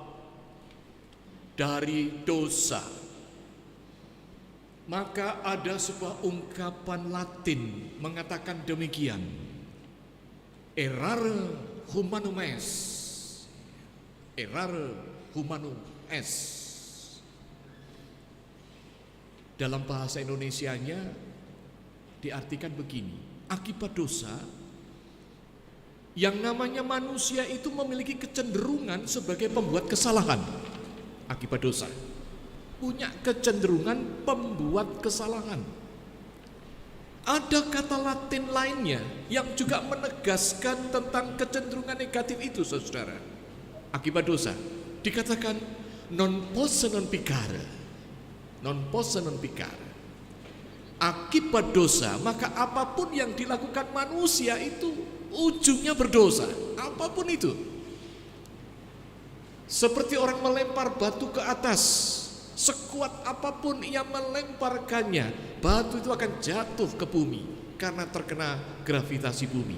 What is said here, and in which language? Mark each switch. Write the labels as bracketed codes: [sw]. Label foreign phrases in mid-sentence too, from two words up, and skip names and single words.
[id] dari dosa, maka ada sebuah ungkapan Latin mengatakan demikian: [la] errare humanum est. Errare humanum est. [id] Dalam bahasa Indonesianya diartikan begini: akibat dosa, yang namanya manusia itu memiliki kecenderungan sebagai pembuat kesalahan. Akibat dosa punya kecenderungan pembuat kesalahan. Ada kata Latin lainnya yang juga menegaskan tentang kecenderungan negatif itu, saudara. Akibat dosa dikatakan [la] non posse non peccare. Non posse non peccare. [id] Akibat dosa, maka apapun yang dilakukan manusia itu ujungnya berdosa, apapun itu. Seperti orang melempar batu ke atas, Sekuat apapun ia melemparkannya, batu itu akan jatuh ke bumi karena terkena gravitasi bumi.